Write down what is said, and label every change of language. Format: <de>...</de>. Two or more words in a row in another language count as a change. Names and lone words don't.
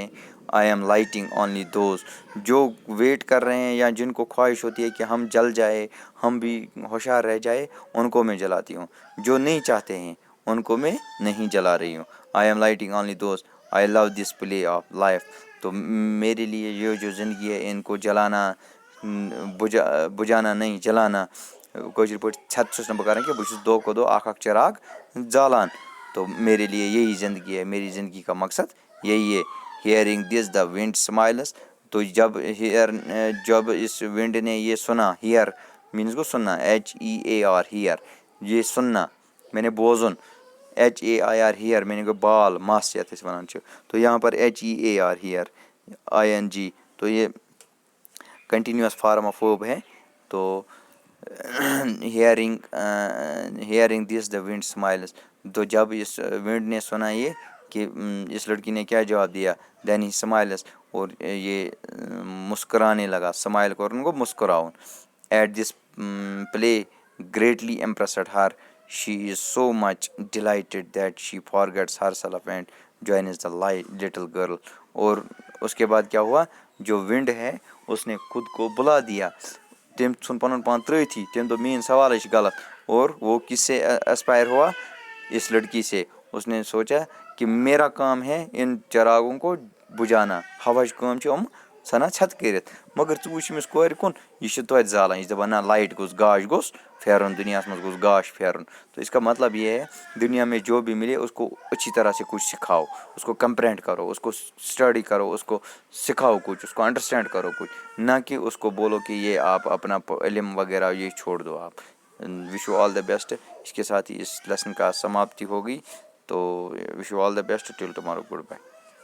<en>I'm lighting only those,</en> <ur>جو ویٹ کر رہے ہیں یا جن کو خواہش ہوتی ہے کہ ہم جل جائے، ہم بھی ہوشیار رہ جائے، ان کو میں جلاتی ہوں. جو نہیں چاہتے ہیں ان کو میں نہیں جلا رہی ہوں.</ur> <en>I'm lighting only those I love this play of life,</en> <ur>تو میرے لیے یہ جو زندگی ہے ان کو جلانا، بجھانا نہیں، جلانا.</ur> <ks>کٲشِر پٲٹھۍ چھَتہٕ چھُس نہٕ بہٕ کَران کینٛہہ، بہٕ چھُس دۄہ کھۄتہٕ دۄہ اکھ اکھ چراغ زالان.</ks> <ur>تو میرے لیے یہی زندگی ہے، میری زندگی کا مقصد یہی ہے.</ur> <en>Hearing this the wind smiles,</en> <ur>تو جب اس ونڈ نے یہ سنا،</ur> <en>hear means</en> <ur>گو سننا، HEAR، ہیئر، یہ سننا میں نے بوزن،</ur> <ks>HAIR ہیئر</ks> <ur>میں نے</ur> <ks>گو بال، مس یتھ أسۍ وَنان چھِ،</ks> <ur>تو یہاں پر HEAR ہیئر، ING، تو یہ</ur> <en>continuous form of verb</en> <ur>ہے. تو</ur> <en>Hearing this the wind smiles,</en> <ur>تو جب اس ونڈ نے سنا یہ کہ اس لڑکی نے کیا جواب دیا،</ur> <en>then he smiles,</en> <ur>اور یہ مسکرانے لگا.</ur> <ks>اسمائل کرن گو مسکراؤن.</ks> <en>At this play greatly impressed her, she is so much delighted that she forgets herself and joins the little girl.</en> <ur>اور اس کے بعد کیا ہوا، جو ونڈ ہے اس نے خود کو بلا دیا،</ur> <ks>تم ژھن پنن پان ترٲتھی، تم دوٚپ میٛٲنۍ سوالے چھِ غلط.</ks> <ur>اور وہ کس سے اسپائر ہوا، اس لڑکی سے. اس نے سوچا کہ میرا کام ہے ان چراغوں کو بجھانا،</ur> <ks>ہواہٕچ کٲم چھِ یِم ژھٕنان ژھٮ۪تہٕ کٔرِتھ. مگر ژٕ وٕچھ أمِس کورِ کُن، یہِ چھِ توتہِ زالان، یہِ چھِ دَپان نہ لایٹ گوٚژھ، گاش گوٚژھ پھیرُن، دُنیاہَس منٛز گوٚژھ گاش پھیرُن.</ks> <ur>تو اس کا مطلب یہ ہے دنیا میں جو بھی ملے اس کو اچھی طرح سے کچھ سکھاؤ، اس کو کمپرینڈ کرو، اس کو اسٹڈی کرو، اس کو سکھاؤ کچھ، اس کو انڈرسٹینڈ کرو کچھ، نہ کہ اس کو بولو کہ یہ آپ اپنا علم وغیرہ یہ چھوڑ دو.</ur> <en>آپ wish you all the best.</en> <ur>اس کے ساتھ ہی اس لیسن کا سماپتی ہوگی.</ur> <en>تو wish you all the best till tomorrow, goodbye.</en>